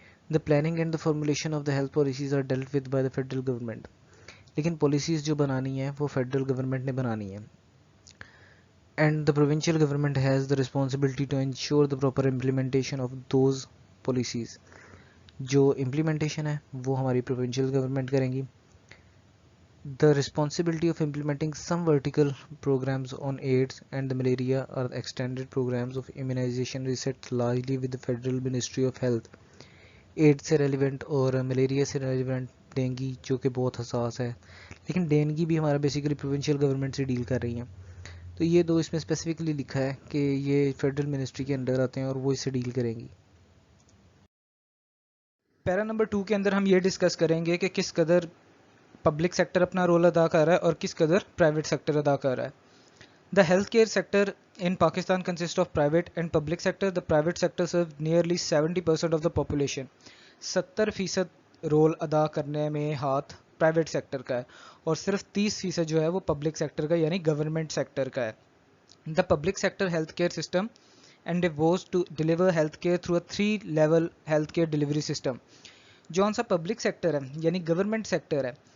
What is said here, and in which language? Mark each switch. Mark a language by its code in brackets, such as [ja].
[en] The planning and the formulation of the health policies are dealt with by the federal government. [ur] لیکن policies جو بنانی ہیں وہ federal government نے بنانی ہے. [en] And the provincial government has the responsibility to ensure the proper implementation of those policies. [ur] جو implementation ہے وہ ہماری پروونشل گورنمنٹ کریں گی. [en] The responsibility of implementing some vertical programmes on AIDS and the malaria اور extended programmes of immunization rest largely with the federal ministry of health. [ur] AIDS سے relevant اور malaria سے ریلیونٹ ڈینگی جو کہ بہت حساس ہے, لیکن ڈینگی بھی ہمارا بیسیکلی پروونشل گورنمنٹ سے ڈیل کر رہی ہیں. تو یہ دو اس میں اسپیسیفکلی لکھا ہے کہ یہ فیڈرل منسٹری کے انڈر آتے ہیں اور وہ اس سے ڈیل کریں گی. پیرا نمبر 2 کے اندر ہم یہ ڈسکس کریں گے کہ کس قدر پبلک سیکٹر اپنا رول ادا کر رہا ہے اور کس قدر پرائیویٹ سیکٹر ادا کر رہا ہے. [en] The health care sector in Pakistan consist of private and public sector. The private sector serve nearly 70% of the population. [ur] 70% role ادا کرنے میں ہاتھ پرائیویٹ سیکٹر کا ہے اور صرف 30% جو ہے وہ پبلک سیکٹر کا یعنی گورنمنٹ سیکٹر کا ہے. [en] The public sector health care system endeavors to deliver health care through a 3-level health care delivery system. [ur] جون سا پبلک سیکٹر ہے [en] یعنی government sector ہے